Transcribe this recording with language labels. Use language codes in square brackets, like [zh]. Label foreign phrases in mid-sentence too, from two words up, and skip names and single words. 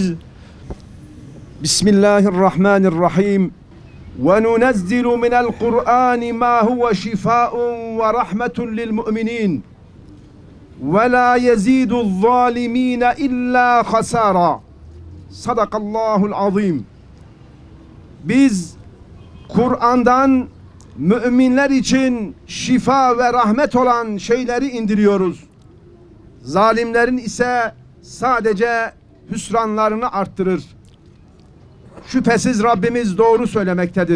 [ar] بسم الله الرحمن الرحيم وننزل من القرآن ما هو شفاء ورحمة للمؤمنين ولا يزيد الظالمين إلا خسارا. صدق الله العظيم. [tr] Biz Kur'an'dan müminler için şifa ve rahmet olan şeyleri indiriyoruz. Zalimlerin ise sadece hüsranlarını arttırır. Şüphesiz Rabbimiz doğru söylemektedir.